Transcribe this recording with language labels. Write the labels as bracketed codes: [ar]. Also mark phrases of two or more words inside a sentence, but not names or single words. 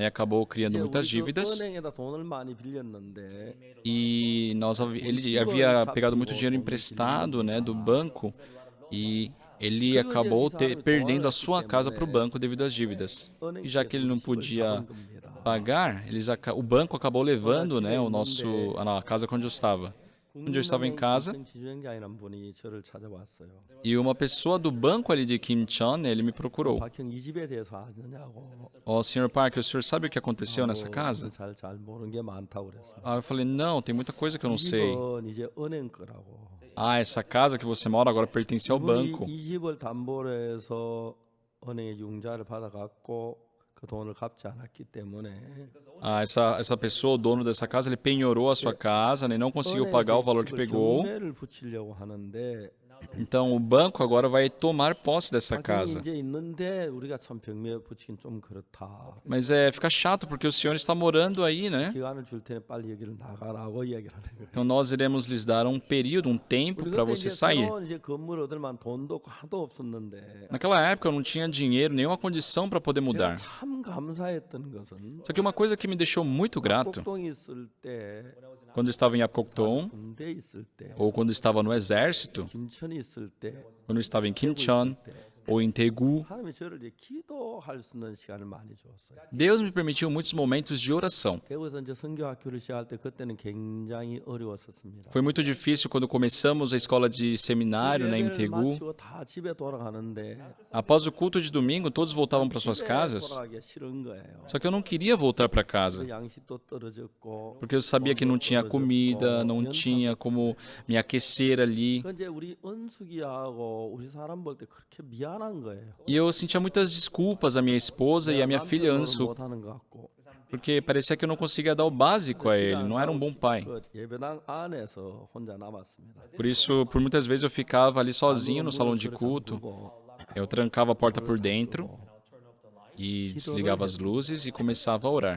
[pt] Acabou criando [ko] 이제 [pt] muitas [ko] 우리 그 [pt] dívidas [ko] 은행에다 돈을 많이 빌렸는데 [pt] e ele havia pegado muito dinheiro emprestado, né, do banco e ele acabou perdendo a sua casa para o banco devido às dívidas. E já que ele não podia pagar, o banco acabou levando, né, a casa onde eu estava. Um dia eu estava em casa [ko] 지주행장이라는 분이 저를 찾아왔어요. [pt] e uma pessoa do banco ali de Kimcheon, ele me procurou. [ko] 박형 이 집에 대해서 아느냐고. [pt] Ó, Sr. Parker, o senhor sabe o que aconteceu nessa casa? [ko] 잘 모르는 게 많다고 그랬어요. [pt] Eu falei, não, tem muita coisa que eu não sei. [ko] 이건 이제 은행 거라고. [pt] Essa casa que você mora agora pertence ao banco. [ko] 이 집을 담보로 해서 은행에 융자를 받아갖고 그 돈을 갚지 않았기 때문에 [pt] Essa pessoa, o dono dessa casa, ele penhorou a sua casa, né, não conseguiu pagar o valor que pegou. [ko] 경매를 붙이려고 하는데 [pt] Então o banco agora vai tomar posse dessa casa. [ko] 이제 있는데 우리가 참 경매 붙이긴 좀 그렇다. [pt] Mas fica chato porque o senhor está morando aí, né? [ko] 기간을 줄 테니 빨리 여기를 나가라고 이야기를 하는 거예요. [pt] Então nós iremos lhes dar um período, um tempo [ko] 우리 [pt] para [ko] 그때 [pt] você [ko] 이제 [pt] sair. [ko] 새로운 이제 건물 얻을 만한 돈도 없고 하도 없었는데 [pt] Naquela época eu não tinha dinheiro, nenhuma condição para poder [ko] 제가 [pt] mudar. [ko] 참 감사했던 것은 [pt] Só que uma coisa que me deixou muito grato, [ko] 꼭동이 있을 때 [pt] quando eu estava em Apokton, [ko] 군대 있을 때 [pt] ou quando eu estava no exército, [ko] 김천이 있을 때 [pt] quando eu estava em Kimcheon, ou em Daegu, [ko] 하나님이 저를 이제 기도할 수 있는 시간을 많이 주었어요. [pt] Deus me permitiu muitos momentos de oração. [ko] 대구에서 이제 선교학교를 시작할 때 그때는 굉장히 어려웠었습니다. [pt] Foi muito difícil quando começamos a escola de seminário, né, em [ko] 예배를 [pt] Daegu. [ko] 마치고 다 집에 돌아가는데 [pt] Após o culto de domingo, todos voltavam para suas [ko] 집에 [pt] casas. [ko] 돌아가기 싫은 거예요. [pt] Só que eu não queria voltar para casa, [ko] 그 양식도 떨어졌고 [pt] porque eu sabia que não tinha comida, não tinha como me aquecer ali. [ko] 그 이제 우리 은숙이하고 우리 사람 볼 때 그렇게 미안한 거예요. [pt] E eu sentia muitas desculpas à minha esposa e à minha filha Ansu, [ko] 못하는 것 같고. [pt] porque parecia que eu não conseguia dar o básico a ele, não era um bom pai. [ko] 그 예배당 안에서 혼자 남았습니다. [pt] Por isso, por muitas vezes eu ficava ali sozinho no salão de culto. Eu trancava a porta por dentro e desligava as luzes e começava a orar.